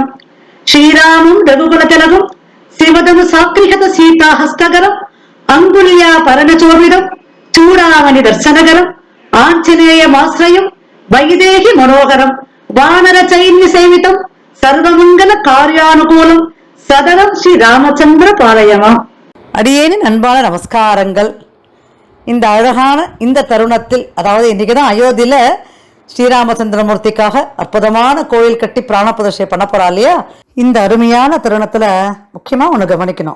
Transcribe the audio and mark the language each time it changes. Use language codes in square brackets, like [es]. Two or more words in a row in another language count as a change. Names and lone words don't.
[sa] श्रीरामं रघुकुलतिलकं शिवदनु साक्रिहत सीताहस्तकरम् अङ्गुल्या परणचोभिदं चूडामणि दर्शनकरम् आञ्जनेयमाश्रयं वैदेहि मनोहरं वानर चैन्य सेवितं सर्वमंगल कार्यानुकूலம் सदनं श्री रामचन्द्र पालयमा. [ta] அடியேனின் அன்பான நமஸ்காரங்கள். இந்த அழகான இந்த தருணத்தில், அதாவது இன்றைக்குதான் அயோத்தியில ஸ்ரீராமச்சந்திரமூர்த்திக்காக அற்புதமான கோயில் கட்டி பிராண பிரதிஷ்டை பண்ண போறா இல்லையா? இந்த அருமையான தருணத்துல முக்கியமா ஒண்ணு கவனிக்கணும்.